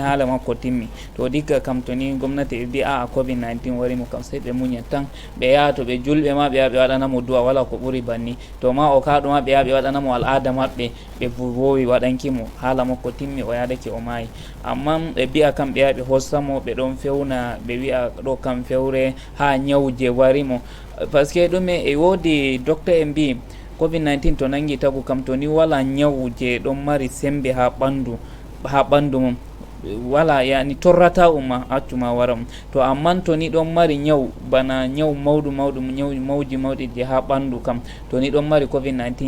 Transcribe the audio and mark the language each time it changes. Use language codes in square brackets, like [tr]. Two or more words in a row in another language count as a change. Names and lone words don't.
[ff] haala makko timmi to digga kam to ni gomnati ɓe mbi a'a covid-19 warimo kam sey ɓe muña tan ɓe yaha to ɓe julɓe ma ɓe yaha ɓe waɗanamo du'a wala ko ɓuuri banni to ma o kaɗo ma ɓe yaha ɓe waɗanamo al'ada maɓɓe ɓe wowi waɗankimo haala makko timmi o yadake o mayi amma ɓe mbiya kam ɓe yaha ɓe hossamo ɓe ɗon fewna ɓe wiya ɗo kam fewre ha ñawje warimo [fr] par ce que [ff] ɗume e woodi docta en mbi covid-19 to nangi tagu kam to ni wala ñawu je ɗon mari sembe ha ɓandu mum wala yani torrata uma accuma wara to amma to ni ɗon mari ñaw bana ñaw mawji mawɗi je ha ɓandu kam to ni ɗon mari covid-19